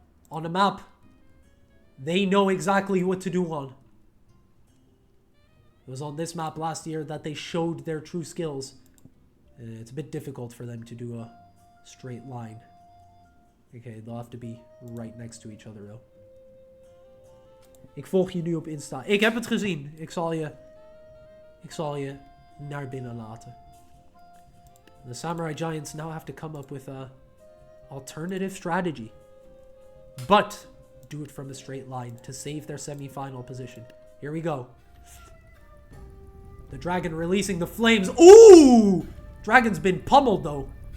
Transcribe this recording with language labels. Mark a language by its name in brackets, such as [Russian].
[English] On a map they know exactly what to do on. It was on this map last year that they showed their true skills. It's a bit difficult for them to do a straight line. Okay, they'll have to be right next to each other though. [Dutch] Ik volg je nu op Insta. Ik heb het gezien. Ik zal je naar binnen laten. [English] The Samurai Giants now have to come up with a alternative strategy. But do it from a straight line to save their semi-final position. Here we go. The dragon releasing the flames. Ooh! Dragon's been pummeled though.